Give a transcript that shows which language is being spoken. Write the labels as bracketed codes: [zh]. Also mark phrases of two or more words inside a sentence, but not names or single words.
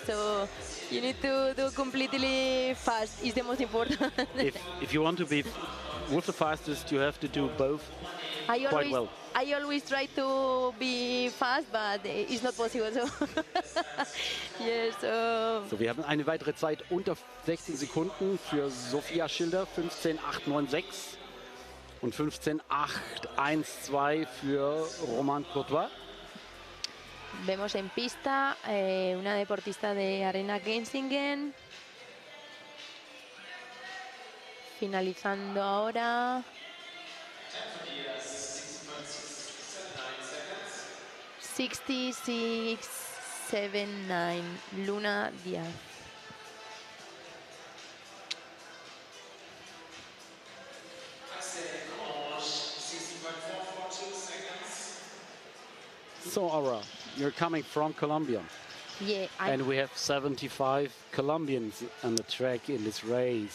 [en] So you need to do completely fast, is the most important. if you want to be with the fastest, you have to do both quite well. I always try to be fast, but it's not possible. So yes. So, [de] wir haben eine weitere Zeit unter 16 Sekunden für Sophia Schilder, 15.896 und 15.812 für Roman Courtois. [es] Vemos en pista una deportista de Arena Geisingen finalizando ahora. 66.79, Luna Díaz. [en] So, Aura, you're coming from Colombia. Yeah, and we have 75 Colombians on the track in this race.